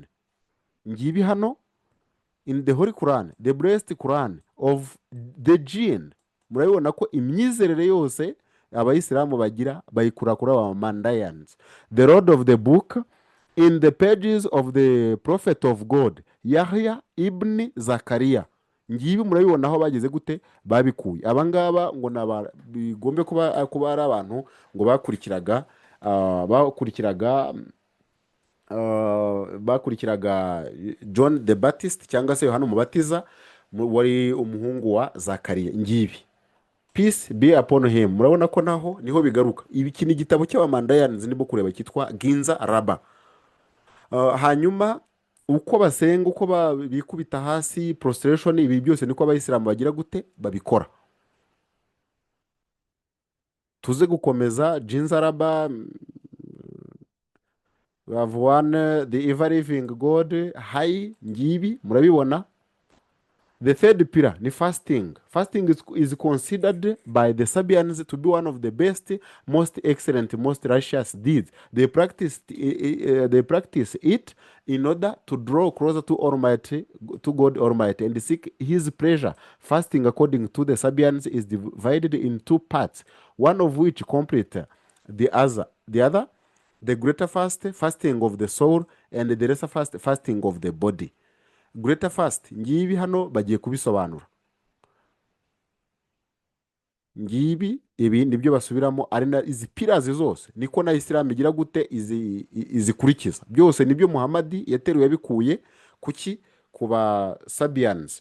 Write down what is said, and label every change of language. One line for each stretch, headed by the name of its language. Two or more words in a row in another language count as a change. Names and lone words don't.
Kinyarwanda: Ngibi hano
English: in the Holy Quran, the blessed Quran of the jinn.
Kinyarwanda: Murabibona ko imyizerere yose abayisilamu bagira bayikura kuri aba Mandayans.
English: The Lord of the book in the pages of the prophet of God Yahya ibn Zakaria.
Kinyarwanda: Ngibi murabibona aho bageze gute babikuye. Abangaba ngo bigombe kuba ari abantu ngo bakurikiraga John the Baptist cyangwa se Yohana Umubatiza, wari umuhungu wa Zakariya.
English: Ngibi peace be upon him.
Kinyarwanda: Murabona ko naho niho bigaruka. Iki ni igitabo cy'Abamandayans nibo kureba cyitwa Ginza Raba. Hanyuma uko basenga, uko bikubita hasi, prostration, ibi byose niko abayisilamu bagira gute babikora. Tuze gukomeza Ginza Raba.
English: We have one, the ever living God high.
Kinyarwanda: Ngibi murabibona.
English: The third pillar ni fasting. Fasting is considered by the Sabians to be one of the best, most excellent, most righteous deeds. They practice it in order to draw closer to God Almighty, and seek His pleasure. Fasting, according to the Sabians, is divided in 2 parts, one of which complete the other. The greater fasting of the soul, and the lesser fasting of the body. Greater fast,
Kinyarwanda: ngibi hano bagiye kubisobanura. Ngibi ibi nibyo basubiramo, ari na izi pillars zose niko na Islam igira gute izikurikiza. Byose nibyo Muhamadi yateruye yabikuye kuki kuba Sabians.